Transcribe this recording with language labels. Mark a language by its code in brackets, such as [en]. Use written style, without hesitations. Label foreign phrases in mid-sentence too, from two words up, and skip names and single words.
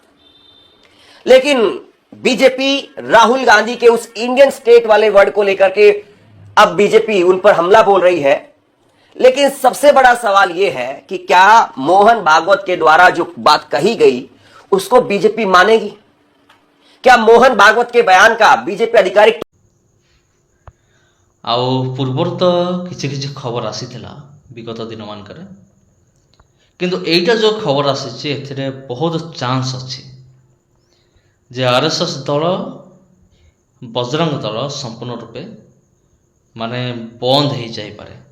[hi] लेकिन बीजेपी राहुल गांधी के उस [en] Indian State [hi] वाले वर्ड को लेकर के अब बीजेपी उन पर हमला बोल रही है। लेकिन सबसे बड़ा सवाल यह है कि क्या मोहन भागवत के द्वारा जो बात कही गई उसको बीजेपी मानेगी? क्या मोहन भागवत के बयान का बीजेपी आधिकारिक [or] ଆଉ ପୂର୍ବରୁ ତ କିଛି କିଛି ଖବର ଆସିଥିଲା ବିଗତ ଦିନମାନଙ୍କରେ, କିନ୍ତୁ ଏଇଟା ଯେଉଁ ଖବର ଆସିଛି ଏଥିରେ ବହୁତ ଚାନ୍ସ ଅଛି ଯେ ଆରଏସ୍ଏସ୍ ଦଳ ବଜରଙ୍ଗ ଦଳ ସମ୍ପୂର୍ଣ୍ଣ ରୂପେ ମାନେ ବନ୍ଦ ହେଇଯାଇପାରେ।